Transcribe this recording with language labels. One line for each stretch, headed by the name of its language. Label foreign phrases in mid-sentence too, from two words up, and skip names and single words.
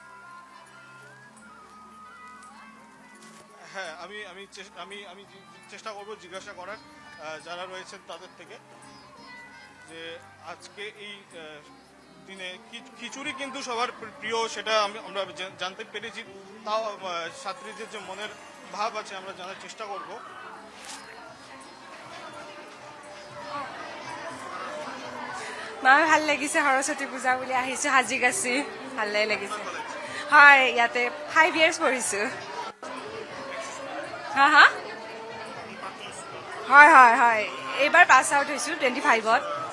Bangla: হ্যাঁ, আমি চেষ্টা করব জিজ্ঞাসা করার যারা রয়েছেন তাদের থেকে, যে আজকে এই দিনে খিচুড়ি কিন্তু সবার প্রিয়, সেটা আমরা জানতে পেরেছি। তাও ছাত্রীদের যে মনের ভাব আছে আমরা জানার চেষ্টা করব।
Assamese: মই ভাল লাগিছে, সৰস্বতী পূজা বুলি আহিছোঁ সাজি-কাচি, ভালে লাগিছে। হয়, ইয়াতে 5 years পঢ়িছোঁ। হা হা হয় হয় হয়, এইবাৰ পাছ আউট হৈছোঁ 25ত।